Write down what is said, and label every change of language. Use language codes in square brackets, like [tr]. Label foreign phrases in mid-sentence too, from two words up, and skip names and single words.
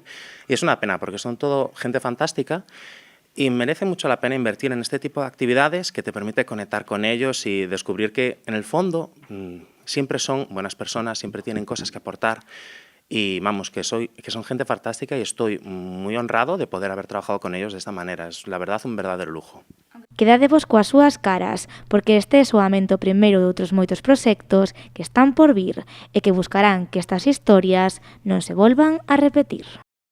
[es] Y es una pena porque son todo gente fantástica y merece mucho la pena invertir en este tipo de actividades que te permite conectar con ellos y descubrir que en el fondo siempre son buenas personas, siempre tienen cosas que aportar. Y vamos, que son gente fantástica y estoy muy honrado de poder haber trabajado con ellos de esta manera. Es, la verdad, un verdadero lujo. [gl] Quedadevos coas súas caras, porque este é soamente o primeiro de outros moitos proxectos que están por vir e que buscarán que estas historias non se volvan a repetir.